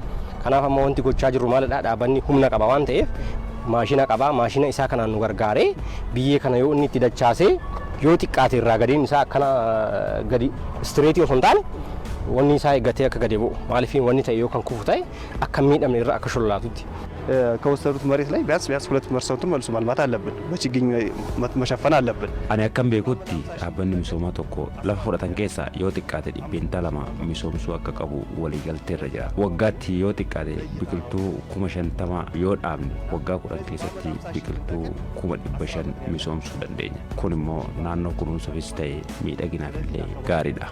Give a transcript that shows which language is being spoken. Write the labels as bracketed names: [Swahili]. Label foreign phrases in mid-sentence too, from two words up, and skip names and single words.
[Oromo] Kanaaf amma wanti gochaa jirru maalidha dhaabbanni humna qaba waan ta'eef maashina qaba maashina isaa kanaan nu gargaaree biyya kana yoo inni itti dachaasee yoo xiqqaate irraa gadiin isaa akkana gadi istireetii osoo hin taane wanni isaa eeggatee akka gadi bu'u maaliif wanni ta'e yoo kan kufu ta'e akka miidhamne irra akka shollaatutti. [Amharic] ከወሰዱት መሬት ላይ ቢያንስ 2% መልሶ ማልማት አለብን፣ በችግኝ መሸፈን አለብን። [Oromo] Ani akkan beekutti dhaabbanni misoomaa tokko lafa fudhatan keessa yoo xiqqaate dhibbeentaa 2 misoomsuu akka qabu waliigalteerra jira. Waggaatti yoo xiqqaate biqiltuu 50,000 yoo dhaabne waggaa 10 keessatti biqiltuu 500,000 misoomsuu dandeenya. Kun immoo naannoo kunuunsuufis ta'e miidhaginaaf illee gaariidha.